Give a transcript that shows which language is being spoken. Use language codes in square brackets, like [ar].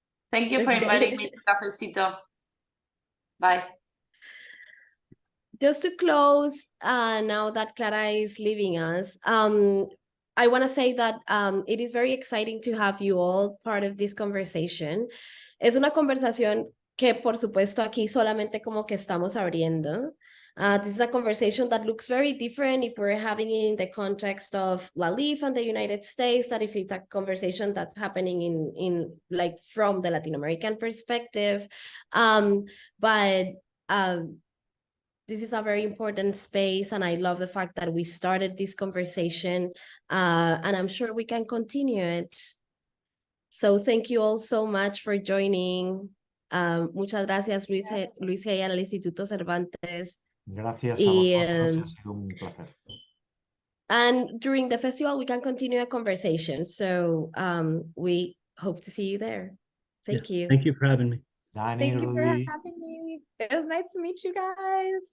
[en] Thank you for inviting me to Cafecito. Bye. Just to close, now that Clara is leaving us, I want to say that it is very exciting to have you all part of this conversation. [es] Es una conversación que, por supuesto, aquí solamente como que estamos abriendo. [en] This is a conversation that looks very different if we're having it in the context of LALIF and the United States, that if it's a conversation that's happening in like from the Latin American perspective. But this is a very important space, and I love the fact that we started this conversation, and I'm sure we can continue it. So thank you all so much for joining. [es] Muchas gracias, Luisgé, al Instituto Cervantes. Gracias a vosotros, ha sido un placer. [en] And during the festival, we can continue a conversation. So we hope to see you there. Thank you. Thank you for having me. Thank you for having me. It was nice to meet you guys.